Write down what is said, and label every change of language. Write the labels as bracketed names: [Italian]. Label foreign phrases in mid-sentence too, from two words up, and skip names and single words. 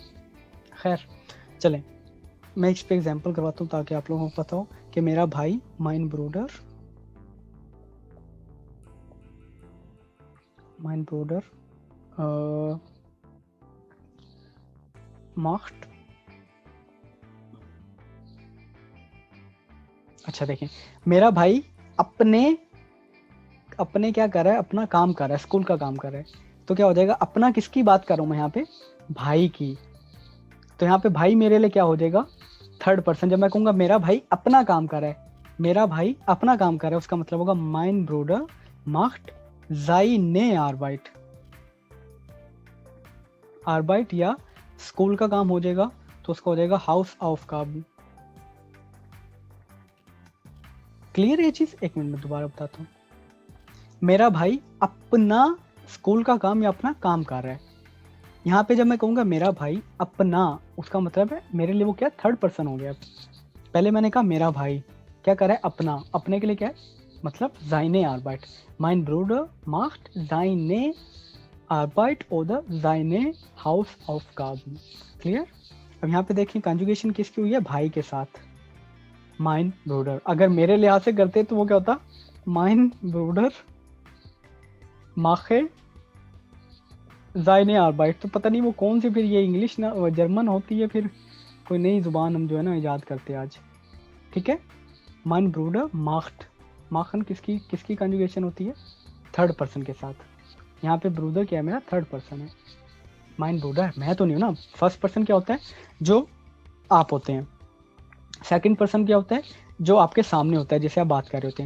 [Hindi] खैर चलें, मैं इस पे एग्जांपल करवाता हूँ ताकि आप लोगों को पता हो कि मेरा भाई [German] mein Bruder macht, [Hindi] अच्छा देखें, मेरा भाई अपने क्या कर रहा है, अपना काम कर रहा है, स्कूल का काम कर रहा है। तो क्या हो जाएगा, अपना किसकी बात कर रहा हूँ मैं यहाँ पे, भाई की। तो यहाँ पे भाई मेरे लिए क्या हो जाएगा, [English] third person. [Hindi] जब मैं कहूँगा मेरा भाई अपना काम कर रहा है, मेरा भाई अपना काम कर रहा है, उसका मतलब होगा [German] mein Bruder macht seine Arbeit. [Hindi] आर्बाइट या स्कूल का काम हो जाएगा तो उसका हो जाएगा हाउस ऑफ काम। क्लियर है चीज? एक मिनट में दोबारा बताता हूँ। मेरा भाई अपना स्कूल का काम या अपना काम कर रहा है, यहाँ पे जब मैं कहूँगा मेरा भाई अपना, उसका मतलब है मेरे लिए वो क्या, [English] third person [Hindi] हो गया। पहले मैंने कहा मेरा भाई क्या कर रहा है, अपना, अपने के लिए क्या है, मतलब [German] seine Arbeit, mein Bruder macht seine Arbeit oder seine Hausaufgaben। [Hindi] क्लियर? अब यहाँ पे देखिए कंजुगेशन किसकी हुई है, भाई के साथ, [German] mein Bruder। [Hindi] अगर मेरे लिहाज से करते तो वो क्या होता, [German] mein Bruder mache seine Arbeit। [Hindi] तो पता नहीं वो कौन सी फिर ये इंग्लिश ना जर्मन होती है, फिर कोई नई जुबान हम जो है ना ईजाद करते हैं आज, ठीक है। [German] mein Bruder macht, [Hindi] माखन किसकी कंजुगेशन होती है, [English] third person [Hindi] के साथ। यहाँ पे ब्रूदर क्या है, मेरा [English] third person [Hindi] है, [German] mein Bruder [Hindi] मैं तो नहीं हूँ ना। [English] first person [Hindi] क्या होता है, जो आप होते हैं। [English] second person [Hindi] क्या होता है, जो आपके सामने होता है, जिसे आप बात कर रहे होते हैं।